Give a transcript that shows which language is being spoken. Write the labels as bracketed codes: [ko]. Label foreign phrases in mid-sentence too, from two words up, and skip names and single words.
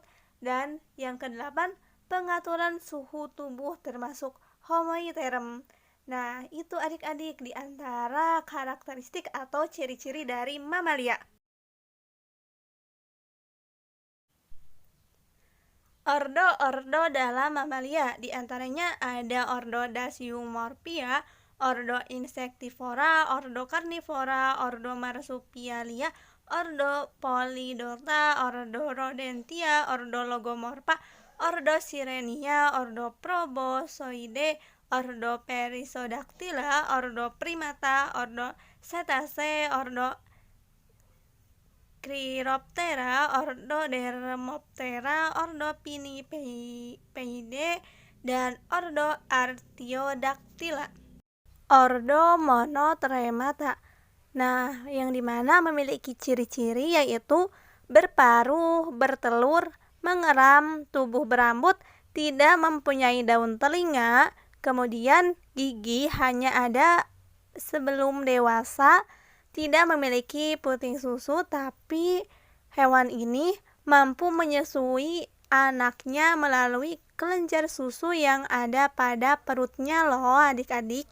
[id] Dan yang kedelapan, pengaturan suhu tubuh termasuk homoiterm. Nah, itu adik-adik di antara karakteristik atau ciri-ciri dari mamalia. Ordo-ordo dalam mamalia, di antaranya ada ordo Dasyumorphia, ordo Insectivora, ordo Carnivora, ordo Marsupialia, ordo Polydota, ordo Rodentia, ordo Logomorpha, ordo Sirenia, ordo Proboscoideae, ordo Perissodactyla, ordo Primata, ordo Cetacea, ordo Chiroptera, ordo Dermoptera, ordo Pinnipedidae, dan ordo Artiodactyla. Ordo Monotremata. Nah, yang dimana memiliki ciri-ciri yaitu berparuh, bertelur, mengeram, tubuh berambut, tidak mempunyai daun telinga, kemudian gigi hanya ada sebelum dewasa, tidak memiliki puting susu, tapi hewan ini mampu menyusui anaknya melalui kelenjar susu yang ada pada perutnya loh adik-adik.